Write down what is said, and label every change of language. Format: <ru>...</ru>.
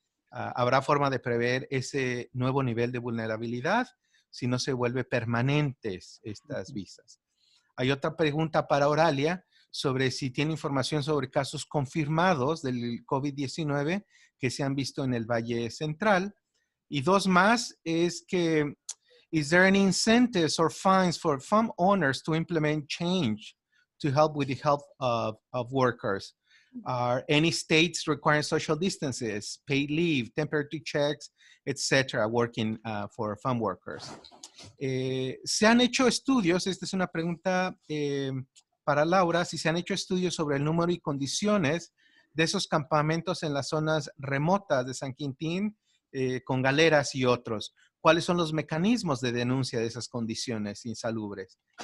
<es>¿Habrá forma de prever ese nuevo nivel de vulnerabilidad si no se vuelve permanentes estas visas? Hay otra pregunta para Oralia sobre si tiene información sobre casos confirmados del COVID-19 que se han visto en el Valle Central. Y dos más es que,</es> <en>is there any incentives or fines for farm owners to implement change to help with the health of workers? Are any states requiring social distances, paid leave, temperature checks, etc., working for farm workers?</en> <es>Se han hecho estudios, esta es una pregunta para Laura, si se han hecho estudios sobre el número y condiciones de esos campamentos en las zonas remotas de San Quintín, con galeras y otros. ¿Cuáles son los mecanismos de denuncia de esas condiciones insalubres?</es>